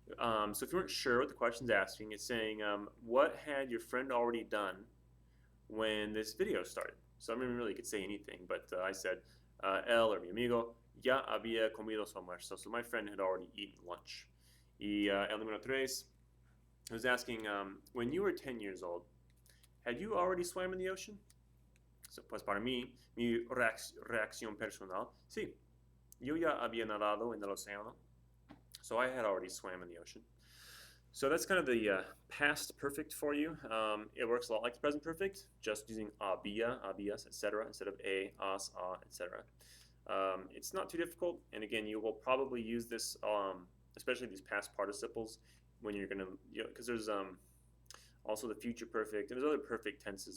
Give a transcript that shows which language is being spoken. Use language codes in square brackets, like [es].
[en] So if you weren't sure what the question's asking, it's saying, what had your friend already done when this video started? So I mean, really, you could say anything, but I said, él or [es] mi amigo ya había comido su almuerzo. [en] So my friend had already eaten lunch. [es] Y el número 3 [en] was asking, when you were 10 years old, had you already swam in the ocean? [es] So, pues para mí, mi reacción personal, sí, yo ya había nadado en el océano. [en] So I had already swam in the ocean. So that's kind of the past perfect for you. It works a lot like the present perfect, just using había, habías, etc. instead of a, as, a, etc. It's not too difficult, and again, you will probably use this, especially these past participles, when you're going to, because there's also the future perfect, and there's other perfect tenses.